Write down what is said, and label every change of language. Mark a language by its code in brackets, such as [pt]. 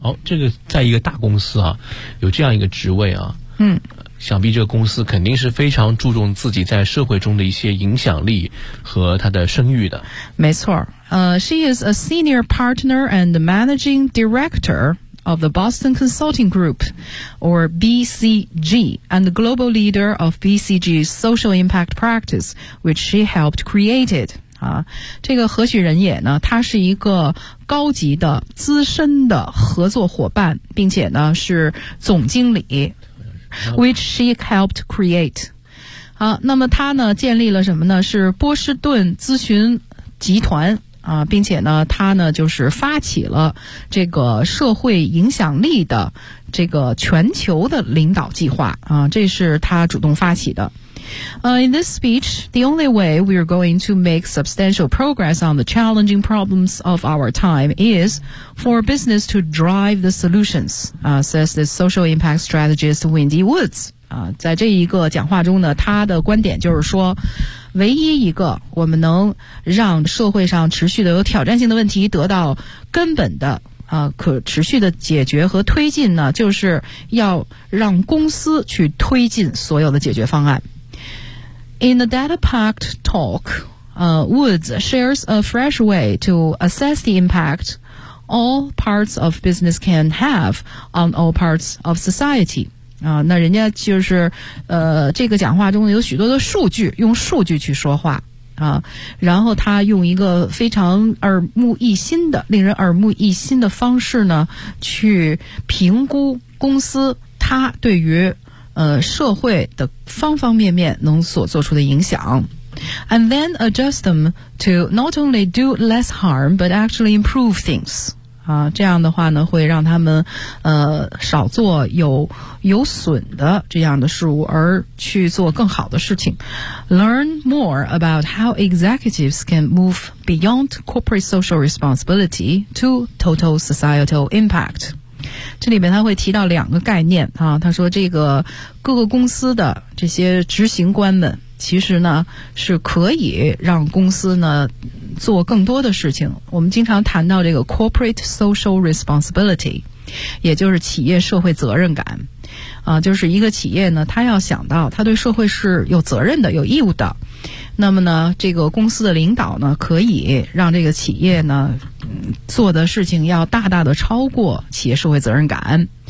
[zh] 哦，这个在一个大公司啊，有这样一个职位啊，嗯，想必这个公司肯定是非常注重自己在社会中的一些影响力和他的声誉的。没错， [en] She is a senior partner and managing director of the Boston Consulting Group, or BCG, and the global leader of BCG's social impact practice, which she helped created. [zh] 啊，这个何许人也呢？他是一个高级的、资深的合作伙伴，并且呢是总经理 ， [en] which she helped create. [zh] 好，那么他呢建立了什么呢？是波士顿咨询集团。啊，并且呢他呢就是发起了这个社会影响力的这个全球的领导计划啊，这是他主动发起的。 [en] In this speech, the only way we are going to make substantial progress on the challenging problems of our time is for business to drive the solutions, says this social impact strategist Wendy Woods. [zh] 啊，在这一个讲话中呢他的观点就是说，唯一一个我们能让社会上持续的有挑战性的问题得到根本的可持续的解决和推进呢，就是要让公司去推进所有的解决方案。 [en] In the data packed talk, Woods shares a fresh way to assess the impact all parts of business can have on all parts of society. [zh] 那人家就是这个讲话中有许多的数据，用数据去说话啊，然后他用一个非常耳目一新的、令人耳目一新的方式呢，去评估公司他对于社会的方方面面能所做出的影响。 [en] And then adjust them to not only do less harm, but actually improve things. [zh] 这样的话呢会让他们少做有损的这样的事物，而去做更好的事情。 [en] Learn more about how executives can move beyond corporate social responsibility to total societal impact. [zh] 这里面他会提到两个概念啊，他说这个各个公司的这些执行官们其实呢是可以让公司呢做更多的事情。我们经常谈到这个 [en] corporate social responsibility， [zh] 也就是企业社会责任感啊，就是一个企业呢他要想到他对社会是有责任的、有义务的，那么呢这个公司的领导呢可以让这个企业呢做的事情要大大的超过企业社会责任感。